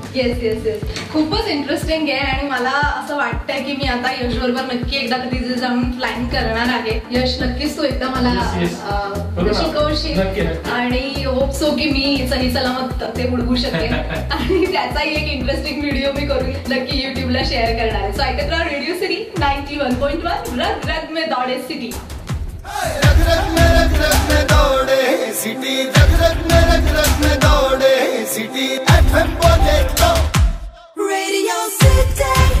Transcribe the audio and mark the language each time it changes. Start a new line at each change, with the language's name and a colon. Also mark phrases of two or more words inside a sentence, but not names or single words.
English: yes yes yes,
Marathi: खूपच इंटरेस्टिंग आहे आणि मला असं वाटतंय की मी आता यश बरोबर नक्की एकदा कधी जाऊन प्लॅन करणार आहे. यश नक्कीच तू एकदा मला शिकवशील आणि
English: hope so
Marathi: की मी सही सलामत ते उडवू शकेन आणि त्याचाही एक इंटरेस्टिंग व्हिडिओ मी करून नक्की युट्यूबला शेअर करणार आहे. सो ऐकत राहा रेडिओ सिटी 91.1
Hindi: रग रग में दौड़े सिटी. रग रग में दौड़े सिटी, रग रग में दौड़े सिटी. FM बोले तो रेडियो सिटी.